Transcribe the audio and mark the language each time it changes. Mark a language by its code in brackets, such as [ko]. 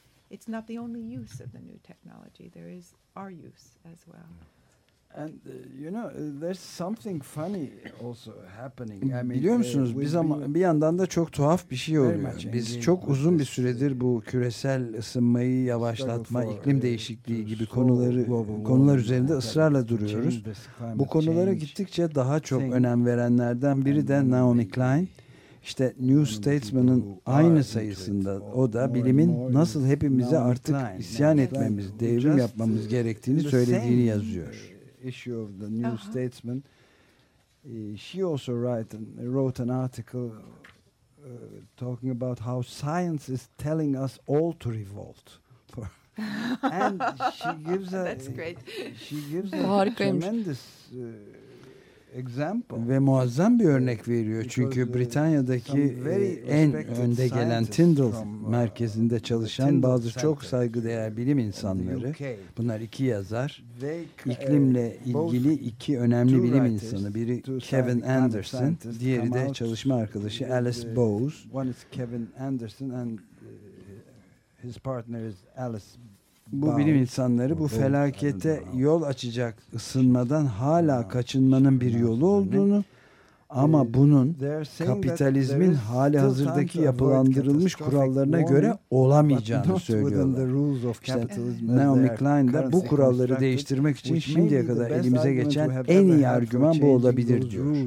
[en] It's not the only use of the new technology. There is our use as well. And you know, there's something funny also happening. I mean, [tr] biliyor musunuz, bir yandan da çok tuhaf bir şey oluyor. Biz çok uzun bir süredir bu küresel ısınmayı yavaşlatma, iklim değişikliği gibi konular üzerinde ısrarla duruyoruz. Bu konulara gittikçe daha çok önem verenlerden biri de Naomi Klein. İşte New Statesman'ın aynı sayısında o da bilimin nasıl hepimize artık isyan etmemiz, devrim yapmamız gerektiğini söylediğini yazıyor. [en] Issue of the New Statesman. She also wrote an article talking about how science is telling us all to revolt. And she gives that's great. She gives a tremendous example. [tr] Ve muazzam bir örnek veriyor. Çünkü Britanya'daki en önde gelen Tyndall merkezinde çalışan bazı çok saygıdeğer bilim insanları, bunlar iki yazar, iklimle ilgili iki önemli bilim insanı, biri Kevin Anderson, diğeri de çalışma arkadaşı Alice Bowes. [en] One is Kevin Anderson and his partner is Alice Bowes. [tr] Bu bilim insanları bu felakete yol açacak ısınmadan hala kaçınmanın bir yolu olduğunu ama bunun kapitalizmin hali hazırdaki yapılandırılmış kurallarına göre olamayacağını söylüyorlar. İşte Naomi Klein de bu kuralları değiştirmek için şimdiye kadar elimize geçen en iyi argüman bu olabilir diyor.